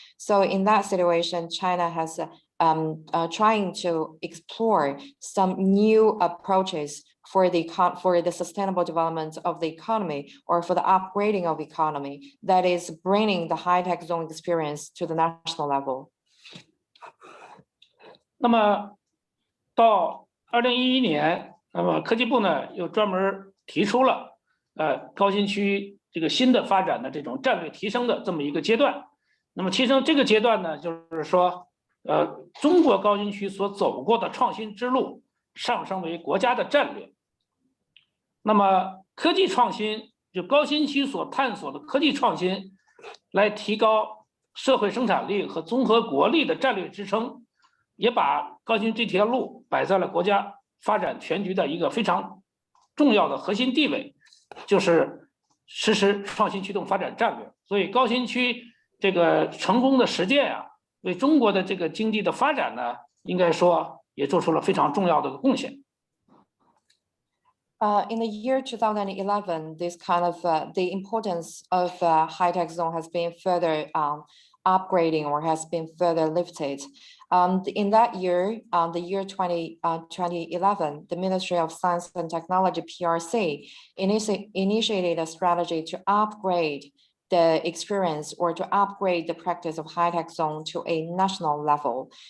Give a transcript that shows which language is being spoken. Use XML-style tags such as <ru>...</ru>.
<en>So in that situation, China has trying to explore some new approaches for the sustainable development of the economy, or for the upgrading of economy, that is bringing the high-tech zone experience to the national level.</en> <zh>那么到2011年，那么科技部呢又专门提出了高新区这个新的发展的这种战略提升的这么一个阶段。那么提升这个阶段呢，就是说中国高新区所走过的创新之路上升为国家的战略。那么科技创新，就高新区所探索的科技创新，来提高社会生产力和综合国力的战略支撑，也把高新区这条路摆在了国家发展全局的一个非常重要的核心地位，就是实施创新驱动发展战略。所以高新区这个成功的实践啊，为中国的这个经济的发展呢，应该说也做出了非常重要的贡献。</zh> <en>In the year 2011, this kind of the importance of high-tech zone has been further upgrading, or has been further lifted. In that year, the year 2011, the Ministry of Science and Technology, PRC, initiated a strategy to upgrade the experience, or to upgrade the practice of high-tech zone to a national level.</en>